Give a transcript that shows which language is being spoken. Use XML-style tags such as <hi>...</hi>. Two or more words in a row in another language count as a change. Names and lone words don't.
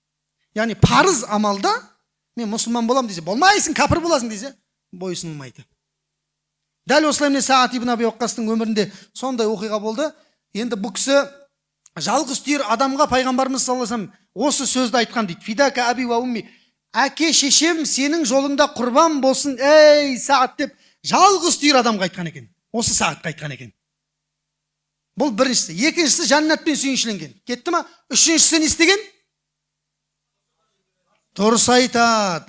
<kk>Яғни парыз амалда мен мұсылман болам десе, болмайсың, кәпір боласың десе, бойсынылмайды. Дәл осылай міне Саад ибн Аби Ваққастың өмірінде сондай оқиға болды. Енді бұл кісі жалғыз түйір адамға пайғамбарымыз</kk> <ar>صلى الله عليه وسلم</ar> <kk>осы сөзді айтқан дейді.</kk> <ar>فداك أبي وأمي.</ar> <kk>Әке шешем сенің жолыңда құрбан болсын, ей Саад деп жалғыз түйір адамға айтқан екен. Осы Саадқа айтқан екен. Бұл біріншісі. Екіншісі жәннатпен сүйіншіленген. Кетті ма? Үшіншісі не істеген? Дұрыс айтады.</kk>